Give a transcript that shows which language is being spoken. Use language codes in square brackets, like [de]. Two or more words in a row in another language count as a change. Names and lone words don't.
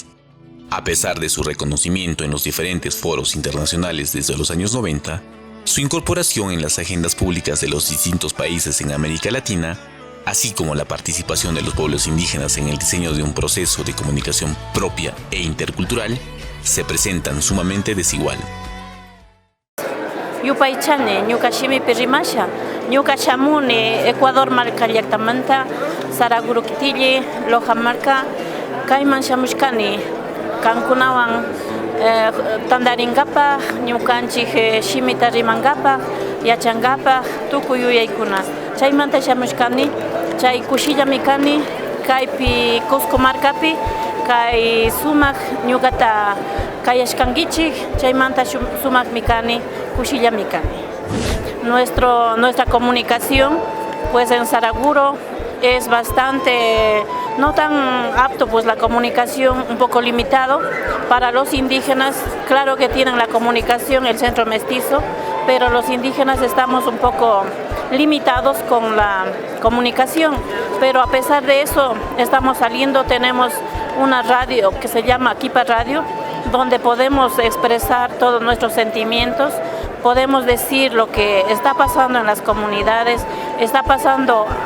[es] A pesar de su reconocimiento en los diferentes foros internacionales desde los años 90, su incorporación en las agendas públicas de los distintos países en América Latina, así como la participación de los pueblos indígenas en el diseño de un proceso de comunicación propia e intercultural, se presentan sumamente desigual. [qu] Yupaychane, ñukashimi pirimasha, ñukashamuni Ecuador marca llaktamanta, Saraguro Kitille, Loja marca, Kaiman shamushkani, Kankunawan, Tandaringapa, ñukanchik shimita rimangapa, yachangapa, tukuyuyaykuna. Chaymanta shamushkani, chay kushillami kani, kaypi Cusco marcapi, kay sumak ñukata kayashkankichik, chaymanta sumakmi kani, kushillami kani. [es] Nuestra comunicación, pues en Saraguro es bastante, no tan apto, pues la comunicación un poco limitado. Para los indígenas, claro que tienen la comunicación, el centro mestizo, pero los indígenas estamos un poco limitados con la comunicación, pero a pesar de eso estamos saliendo, tenemos una radio que se llama Kipa Radio, donde podemos expresar todos nuestros sentimientos, podemos decir lo que está pasando en las comunidades, está pasando